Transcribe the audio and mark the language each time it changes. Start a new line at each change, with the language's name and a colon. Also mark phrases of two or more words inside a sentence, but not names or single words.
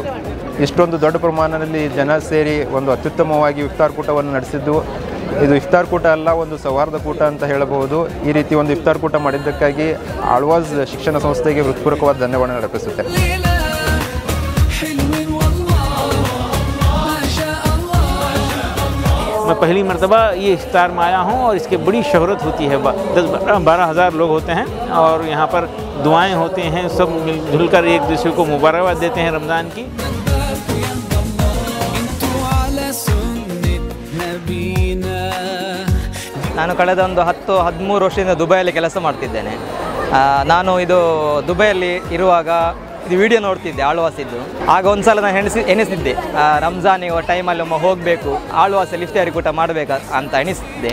Kannada: ಇಷ್ಟೊಂದು ದೊಡ್ಡ ಪ್ರಮಾಣದಲ್ಲಿ ಜನ ಸೇರಿ ಒಂದು ಅತ್ಯುತ್ತಮವಾಗಿ ಇಫ್ತಾರ್ ಕೂಟವನ್ನು ನಡೆಸಿದ್ದು. ಇದು ಇಫ್ತಾರ್ ಕೂಟ ಅಲ್ಲ, ಒಂದು ಸೌಹಾರ್ದ ಕೂಟ ಅಂತ ಹೇಳಬಹುದು. ಈ ರೀತಿ ಒಂದು ಇಫ್ತಾರ್ ಕೂಟ ಮಾಡಿದ್ದಕ್ಕಾಗಿ ಆಳ್ವಾಸ್ ಶಿಕ್ಷಣ ಸಂಸ್ಥೆಗೆ ಹೃತ್ಪೂರ್ವಕವಾದ ಧನ್ಯವಾದ ಅರ್ಪಿಸುತ್ತೇನೆ.
Hindi: मैं पहली मर्तबा ये इफ्तार में आया हूँ और इसकी बड़ी शोहरत होती है. 10-12 हज़ार लोग होते हैं और यहाँ पर दुआएं होती हैं. सब मिलजुल कर एक दूसरे को मुबारकबाद देते हैं रमज़ान की.
Kannada: ನಾನು ಕಳೆದ ಒಂದು 10-13 ವರ್ಷದಿಂದ ದುಬೈಯಲ್ಲಿ ಕೆಲಸ ಮಾಡ್ತಿದ್ದೇನೆ. ನಾನು ಇದು ದುಬೈಯಲ್ಲಿ ಇರುವಾಗ ಇದು ವಿಡಿಯೋ ನೋಡ್ತಿದ್ದೆ ಆಳ್ವಾಸಿದ್ದು. ಆಗ ಒಂದು ಸಲ ನಾನು ಎಣಿಸಿದ್ದೆ ರಂಜಾನಿಗೆ ಟೈಮಲ್ಲಿ ಒಮ್ಮೆ ಹೋಗಬೇಕು, ಆಳ್ವಾಸಲ್ಲಿ ಇಫ್ತಾರಿ ಕೂಟ ಮಾಡಬೇಕು ಅಂತ ಎಣಿಸಿದ್ದೆ.